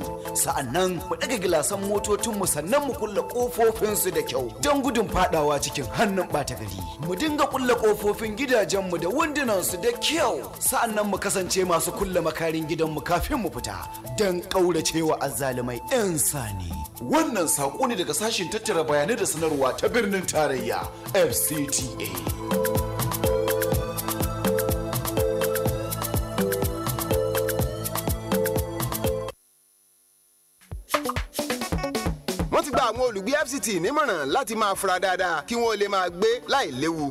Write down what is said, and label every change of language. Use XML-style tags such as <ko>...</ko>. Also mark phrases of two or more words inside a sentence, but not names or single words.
<ha>Sa'annan mu daga gilasan motocinmu sannan mu kulle kofofinsu da kyau don gudun fadawa cikin hannun bata gari. Mu dinga kulle kofofin gidajenmu da wundunansu da kyau. Sa'annan mu kasance masu kulle makarin gidanmu kafin mu fita don kauracewa azzalumai 'yan sani. Wannan saƙo ne daga sashin tattara bayanai da sanarwa ta birnin tarayya FCTA.</ha> <yo>àwọn olùgbé FCT nímọ̀ràn láti máa fura dáadáa kí wọ́n lè máa gbé láì léwu.</yo>